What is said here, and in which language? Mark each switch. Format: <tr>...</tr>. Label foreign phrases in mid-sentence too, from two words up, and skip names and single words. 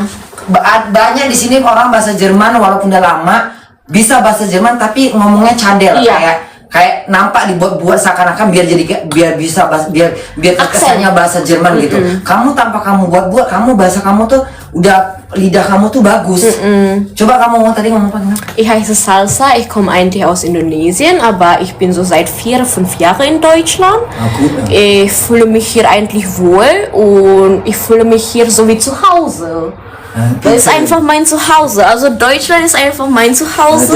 <id>banyak di sini orang bahasa Jerman walaupun udah lama bisa bahasa Jerman tapi ngomongnya cadel Iya. kayak nampak dibuat-buat seakan-akan biar bisa biar kesannya bahasa Jerman gitu. Kamu tanpa kamu buat-buat, bahasa kamu tuh udah lidah kamu tuh bagus. Coba kamu tadi ngomong apa?</id> <de>Ich heiße Salsa, ich komme eigentlich aus Indonesien, aber ich bin so seit 4, 5 Jahren in Deutschland. Gut. Ich fühle mich hier eigentlich wohl und ich fühle mich hier so wie zu Hause. Das ist einfach mein Zuhause. Also Deutschland ist einfach mein Zuhause.</de>